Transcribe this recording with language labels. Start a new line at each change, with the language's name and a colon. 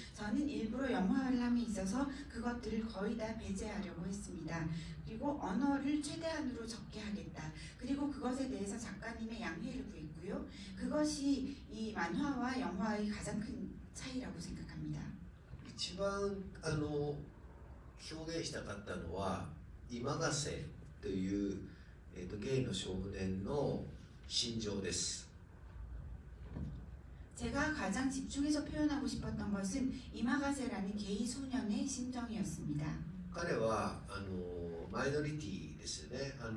Korean: 저는 일부러 영화관람에 있어서 그것들을 거의 다 배제하려고 했습니다. 그리고 언어를 최대한으로 적게 하겠다. 그리고 그것에 대해서 작가님의 양해를 구했고요. 그것이 이 만화와 영화의 가장 큰 차이라고 생각합니다.
Japanese: 一番表現したかったのは今ヶ瀬という、ゲイの少年の心情です。
Korean: 제가 가장 집중해서 표현하고 싶었던 것은 이마가세라는 게이 소년의 심정이었습니다.
Japanese: 彼はマイノリティですよね。